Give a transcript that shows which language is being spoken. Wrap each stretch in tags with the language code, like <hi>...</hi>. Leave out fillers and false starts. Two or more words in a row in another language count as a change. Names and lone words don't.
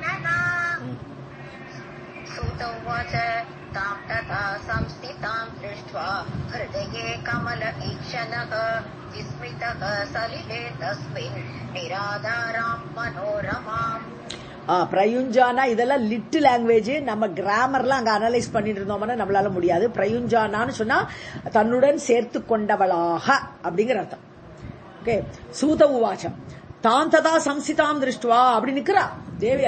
<sa>तां तथा संस्थितां दृष्ट्वा दृष्ट्वा हृदये कमल ईक्षणः विस्मितः सलिले तस्मिन् निराधारां मनोरमाम्.</sa> <ta>பிரயுஞ்சானா இதெல்லாம்</ta> <en>little language.</en> <ta>நம்ம கிராமர்லாம் அங்க அனலைஸ் பண்ணிட்டு இருந்தோம்னா நம்மளால முடியாது. பிரயுஞ்சானான்னு சொன்னா தன்னுடன் சேர்த்து கொண்டவளாக அப்படிங்கிற அர்த்தம். ஓகே.</ta> <sa>सूत उवाचम् तां तथा संस्थितां दृष्ट्वा</sa> <ta>அப்படி நிக்கிறா தேவி.</ta>